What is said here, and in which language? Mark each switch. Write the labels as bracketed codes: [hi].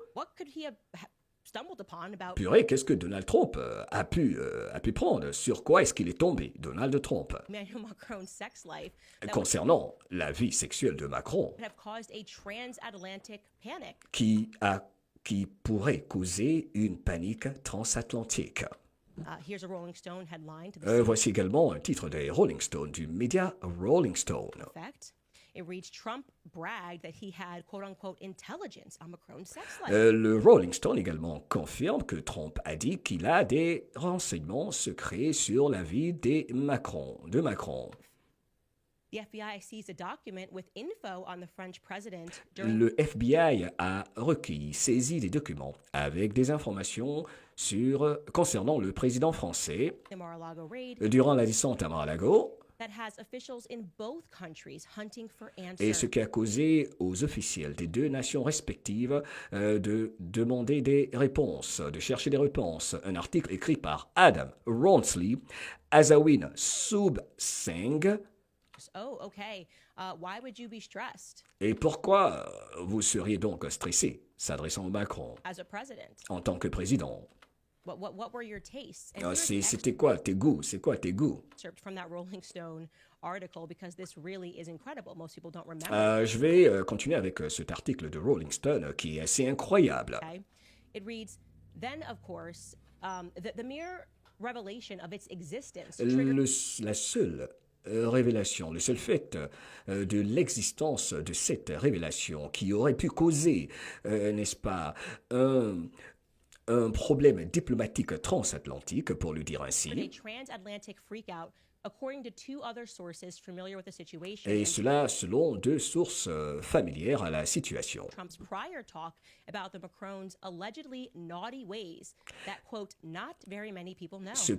[en] What could he have stumbled upon about [fr] purée, qu'est-ce que Donald Trump a pu prendre? Sur quoi est-ce qu'il est tombé, Donald Trump? [en] Emmanuel Macron's sex life that would [fr] Concernant la vie sexuelle de Macron, [en] have caused a transatlantic panic? [fr] qui pourrait causer une panique transatlantique. [en] Here's a Rolling Stone headline to the [fr] Voici également un titre des Rolling Stone, du média Rolling Stone. [en] effect. It reads, Trump bragged that he had, quote-unquote, intelligence on Macron's sex life. [fr] Le Rolling Stone également confirme que Trump a dit qu'il a des renseignements secrets sur la vie de Macron. [en] The FBI seized a document with info on the French president during [fr] Le FBI a saisi des documents avec des informations concernant le président français [en] the Mar-a-Lago raid [fr] durant la descente à Mar-a-Lago, [en] that has officials in both countries hunting for [fr] et ce [en] answers. [fr] qui a causé aux officiels des deux nations respectives de demander des réponses, de chercher des réponses. Un article écrit par Adam Ronsley, Azawin Subseng. [en] Oh, okay. Why would you be stressed [fr] Et pourquoi vous seriez donc stressé, s'adressant au Macron, [en] as a president? [fr] en tant que président? [en] What were your tastes? And here's an [fr] C'était quoi tes goûts? C'est quoi tes goûts? [en] excerpt from that Rolling Stone article because this really is incredible. Most people don't remember. [fr] Je vais continuer avec cet article de Rolling Stone qui est assez incroyable. [en] Okay. It reads, then of course, the mere revelation of its existence triggered [fr] La seule révélation, le seul fait de l'existence de cette révélation qui aurait pu causer, n'est-ce pas, un problème diplomatique transatlantique, pour le dire [en] a [fr] ainsi, [en] transatlantic freakout, according to two other sources familiar with the situation. [fr] et [en] and [fr] cela selon deux sources familières à la situation. [en] Trump's prior talk about the Macron's allegedly naughty ways that, quote, not very many people know.